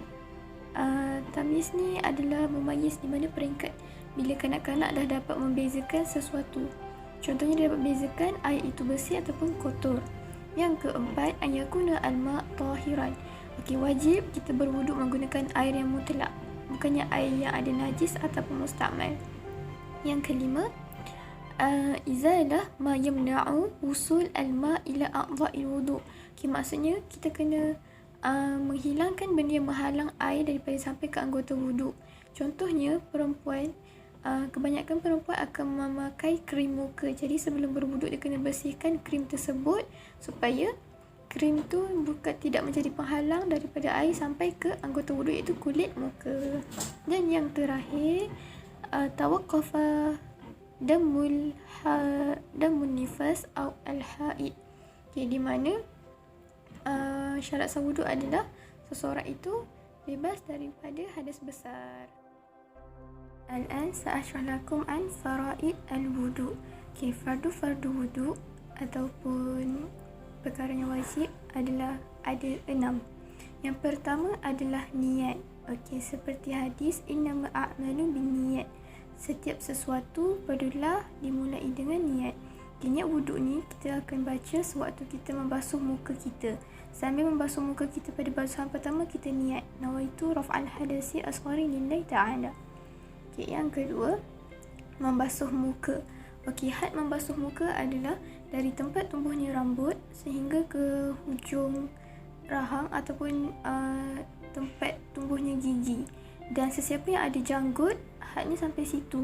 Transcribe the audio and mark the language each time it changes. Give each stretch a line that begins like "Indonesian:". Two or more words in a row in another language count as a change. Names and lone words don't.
Malay: Tamyiz ni adalah mumayyiz di mana peringkat bila kanak-kanak dah dapat membezakan sesuatu. Contohnya dia dapat bezakan air itu bersih ataupun kotor. Yang keempat,
Arabic: أن يكون الماء طاهرا.
Malay: Wajib kita berwuduk menggunakan air yang mutlak, bukannya air yang ada najis ataupun mustakmal. Yang kelima,
Arabic: إزالة ما يمنع وصول الماء إلى أعضاء الوضوء'.
Malay: Maksudnya kita kena menghilangkan benda yang menghalang air daripada sampai ke anggota wuduk. Contohnya perempuan, kebanyakan perempuan akan memakai krim muka. Jadi sebelum berwuduk dia kena bersihkan krim tersebut supaya krim tu tidak menjadi penghalang daripada air sampai ke anggota wuduk, iaitu kulit muka. Dan yang terakhir,
Arabic: توقف دم النفاس
Malay: atau al-haid. Di mana syarat sah wuduk adalah seseorang itu bebas daripada hadas besar.
Arabic: الآن سأشرح لكم عن فرائض الوضوء'.
Malay: Fardu wudu' ataupun perkara yang wajib adalah ada 6. Yang pertama adalah niat. Seperti hadis
Arabic: إنما الأعمال بالنيات.
Malay: Setiap sesuatu perlulah dimulai dengan niat. Niat wuduk ni kita akan baca sewaktu kita membasuh muka kita. Sambil membasuh muka kita pada basuhan pertama, kita niat
Arabic: نويت رفع الحدث الأصغر لله تعالى.
Malay: Okay, yang kedua, membasuh muka. Okey, had membasuh muka adalah dari tempat tumbuhnya rambut sehingga ke hujung rahang ataupun tempat tumbuhnya gigi. Dan sesiapa yang ada janggut, hadnya sampai situ.